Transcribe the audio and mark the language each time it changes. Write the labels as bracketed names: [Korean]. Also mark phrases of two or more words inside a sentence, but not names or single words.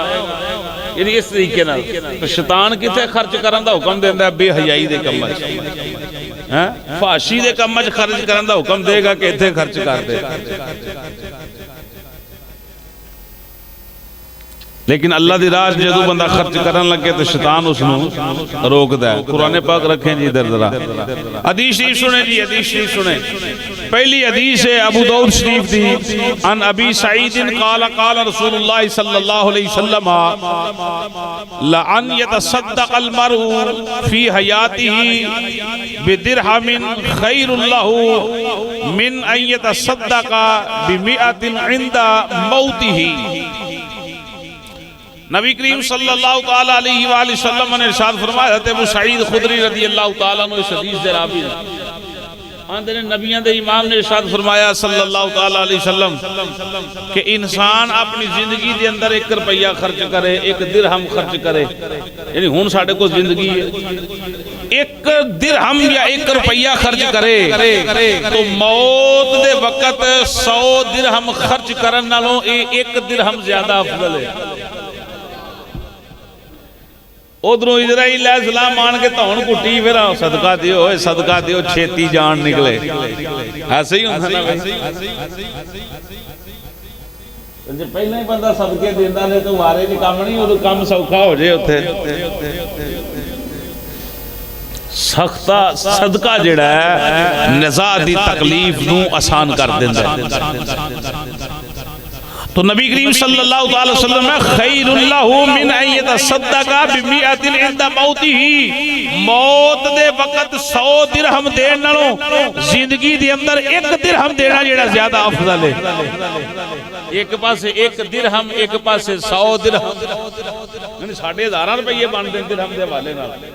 [Punjabi] یعنی اس طریقے نال تو شیطان کتھے خرچ کرن دا حکم دیندا? بے حیائی دے کماں چ، ہیں فحاشی دے کماں چ خرچ کرن دا حکم دیگا کہ ایتھے خرچ کر دے. لیکن اللہ دی راہ جدوں بندہ خرچ کرن لگے تو شیطان اسنوں روکدا ہے. قرآن پاک رکھیں جی ادھر ذرا، حدیث شریف سنے جی، حدیث شریف سنے. پہلی حدیث ہے ابو داؤد شریف دی, [Arabic] عن أبي سعيد قال قال رسول الله صلى الله عليه وسلم لأن يتصدق المرء في حياته بدرهم خير له من أن يتصدق بمائة عند موته. [Punjabi] نبی کریم [Arabic] صلى الله تعالى عليه وسلم [Punjabi] نے ارشاد فرمایا، ابو سعید خدری [Arabic] رضي الله تعالى عنه [Punjabi] اس حدیث دے راوی آندے نے، نبیاں دے امام نے ارشاد فرمایا [Arabic] صلى الله تعالى عليه وسلم [Punjabi] کہ انسان اپنی زندگی دے اندر 1 روپیہ خرچ کرے، 1 درہم خرچ کرے. یعنی ہن ساڈے کول زندگی ہے، 1 درہم یا 1 روپیہ خرچ کرے تو موت دے وقت 100 درہم خرچ کرن نالوں 1 درہم زیادہ افضل ہے. ادھروں عزرائیل سلام آن کے دھون کٹی، پھر صدقہ دیو صدقہ دیو، چھیتی جان نکلے. ایسے ہی ہوندا نا، جے پہلے ہی بندہ صدقے دیندا نے تو مارے چ کام نہیں، اودوں کام سوکھا ہو جائے. اوتھے سختہ صدقہ جیہڑا ہے نزع دی تکلیف نوں آسان کر دیندا ہے. تو نبی کریم [Arabic] صلى الله عليه وسلم [Punjabi] میں [Arabic] خير له من أن يتصدق بمائة عند موته, [Punjabi] موت دے وقت 100 درہم دین نالوں زندگی دے اندر 1 درہم دینا جیہڑا زیادہ افضل ہے. اک پاسے 1 درہم، اک پاسے 100 درہم، یعنی 1000 روپے بندے درہم دے حوالے نال.